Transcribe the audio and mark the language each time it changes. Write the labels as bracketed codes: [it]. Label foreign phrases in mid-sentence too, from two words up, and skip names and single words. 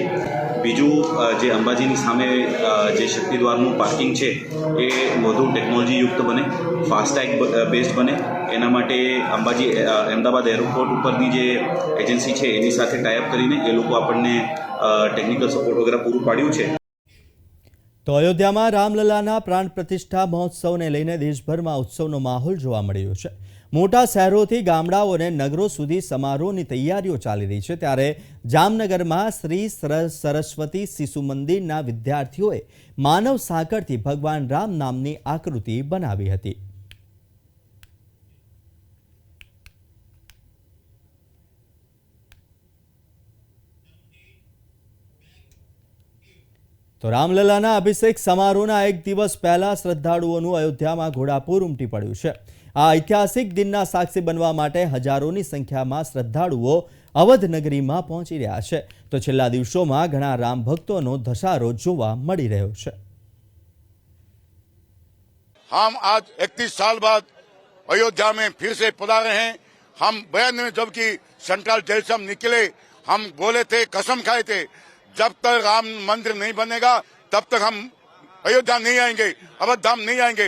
[gu] બીજું જે અંબાજીની સામે જે શક્તિદ્વારનું પાર્કિંગ છે એ વધુ ટેકનોલોજીયુક્ત બને, [en] FASTag based [gu] બને, એના માટે અંબાજી અમદાવાદ એરપોર્ટ ઉપરની જે એજન્સી છે એની સાથે ટાઈઅપ કરીને એ લોકો આપણને [en] technical support [gu] વગેરે પૂરું પાડ્યું છે. તો અયોધ્યામાં રામલલ્લાના પ્રાણ પ્રતિષ્ઠા મહોત્સવને લઈને દેશભરમાં ઉત્સવનો માહોલ જોવા મળી રહ્યો છે. મોટા શહેરોથી ગામડાઓ અને નગરો સુધી સમારોહની તૈયારીઓ ચાલી રહી છે, ત્યારે જામનગરમાં શ્રી સરસ્વતી શિશુ મંદિરના વિદ્યાર્થીઓએ માનવ સાકળથી ભગવાન રામ નામની આકૃતિ બનાવી હતી. તો રામલલ્લાના અભિષેક સમારોહના 1 દિવસ પહેલા શ્રદ્ધાળુઓનું અયોધ્યામાં ઘોડાપૂર ઉમટી પડ્યું છે. આ ઐતિહાસિક દિનના સાક્ષી બનવા માટે હજારોની સંખ્યામાં શ્રદ્ધાળુઓ અવધ નગરીમાં પહોંચી રહ્યા છે, તો છેલ્લા દિવસોમાં ઘણા રામ ભક્તોનો ધસારો જોવા મળી રહ્યો છે। [hi] हम आज 31 साल बाद अयोध्या में फिर से पधारे हैं। हम 92 में जबकि [en] central jail [hi] से हम निकले, हम बोले थे, कसम खाए थे, जब तक राम मंदिर नहीं बनेगा तब तक हम अयोध्या नहीं आएंगे, अवध धाम नहीं आएंगे।